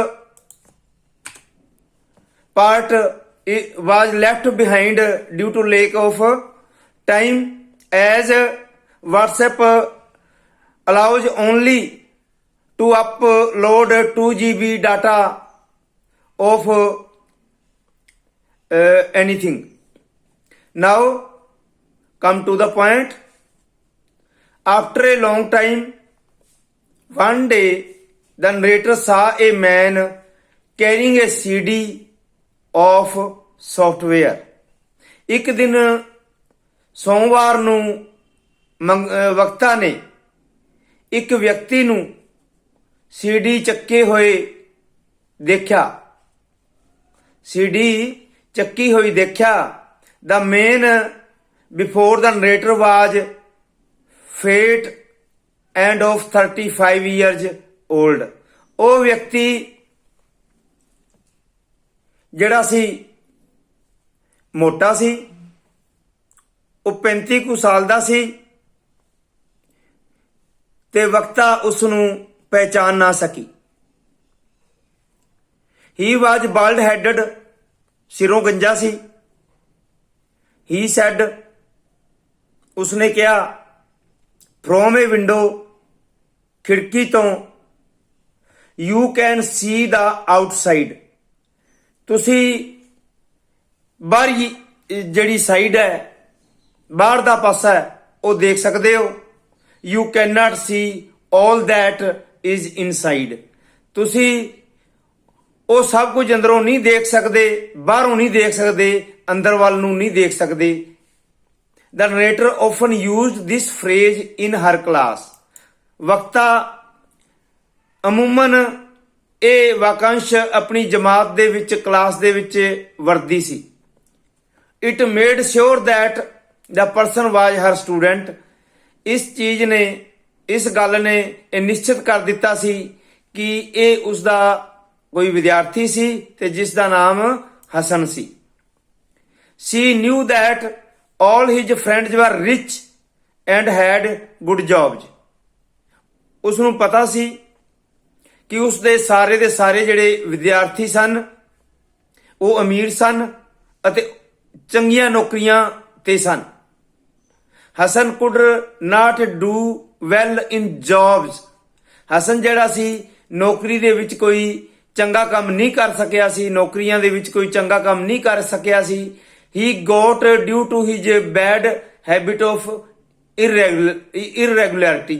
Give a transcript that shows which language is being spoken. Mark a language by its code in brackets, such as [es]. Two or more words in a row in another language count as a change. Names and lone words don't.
[en] part was left behind due to lack of time, as WhatsApp allows only to upload 2 GB data of anything. Now come to the point. After a long time, one day the narrator saw a man carrying a CD of software. [pa] ਇੱਕ ਦਿਨ ਸੋਮਵਾਰ ਨੂੰ ਵਕਤਾ ਨੇ ਇੱਕ ਵਿਅਕਤੀ ਨੂੰ ਸੀਡੀ ਚੱਕੇ ਹੋਏ ਦੇਖਿਆ। ਸੀਡੀ ਚੱਕੀ ਹੋਈ ਦੇਖਿਆ। [en] The man before the narrator was fat and of 35 years old. [pa] ਉਹ ਵਿਅਕਤੀ ਜਿਹੜਾ ਸੀ ਮੋਟਾ ਸੀ, ਉਹ 35 ਕੁ ਸਾਲ ਦਾ ਸੀ ਤੇ ਵਕਤਾ ਉਸ ਨੂੰ ਪਹਿਚਾਨ ਨਾ ਸਕੀ। [en] He was bald headed, [pa] ਸਿਰੋਂ ਗੰਜਾ ਸੀ। [en] He said, [pa] ਉਸਨੇ ਕਿਹਾ, [en] from a window, [pa] ਖਿੜਕੀ ਤੋਂ, [en] you can see the outside. [pa] ਤੁਸੀਂ ਬਾਹਰੀ ਜਿਹੜੀ ਸਾਈਡ ਹੈ, ਬਾਹਰ ਦਾ ਪਾਸਾ ਹੈ, ਉਹ ਦੇਖ ਸਕਦੇ ਹੋ। [en] You cannot see all that is inside. [pa] ਤੁਸੀਂ ਉਹ ਸਭ ਕੁਝ ਅੰਦਰੋਂ ਨਹੀਂ ਦੇਖ ਸਕਦੇ, ਬਾਹਰੋਂ ਨਹੀਂ ਦੇਖ ਸਕਦੇ, ਅੰਦਰ ਵੱਲ ਨੂੰ ਨਹੀਂ ਦੇਖ ਸਕਦੇ। [en] The narrator often used this phrase in her class. [pa] ਵਕਤਾ ਅਮੂਮਨ ਇਹ ਵਾਕਾਂਸ਼ ਆਪਣੀ ਜਮਾਤ ਦੇ ਵਿੱਚ, ਕਲਾਸ ਦੇ ਵਿੱਚ ਵਰਤਦੀ ਸੀ। [en] It made sure that the person was her student. [pa] ਇਸ ਚੀਜ਼ ਨੇ, ਇਸ ਗੱਲ ਨੇ ਇਹ ਨਿਸ਼ਚਿਤ ਕਰ ਦਿੱਤਾ ਸੀ ਕਿ ਇਹ ਉਸਦਾ ਕੋਈ ਵਿਦਿਆਰਥੀ ਸੀ ਤੇ ਜਿਸ ਦਾ ਨਾਮ ਹਸਨ ਸੀ। [en] She knew that all his friends were rich and had good jobs. [pa] ਉਸ ਨੂੰ ਪਤਾ ਸੀ ਕਿ ਉਸ ਦੇ ਸਾਰੇ ਜਿਹੜੇ ਵਿਦਿਆਰਥੀ ਸਨ ਉਹ ਅਮੀਰ ਸਨ ਅਤੇ ਚੰਗੀਆਂ ਨੌਕਰੀਆਂ ਤੇ ਸਨ। [en] Hassan could not do well in jobs. [pa] ਹਸਨ ਜਿਹੜਾ ਸੀ ਨੌਕਰੀ ਦੇ ਵਿੱਚ ਕੋਈ ਚੰਗਾ ਕੰਮ ਨਹੀਂ ਕਰ ਸਕਿਆ ਸੀ, ਨੌਕਰੀਆਂ ਦੇ ਵਿੱਚ ਕੋਈ ਚੰਗਾ ਕੰਮ ਨਹੀਂ ਕਰ ਸਕਿਆ ਸੀ। [en] he got due to his bad habit of irregularity.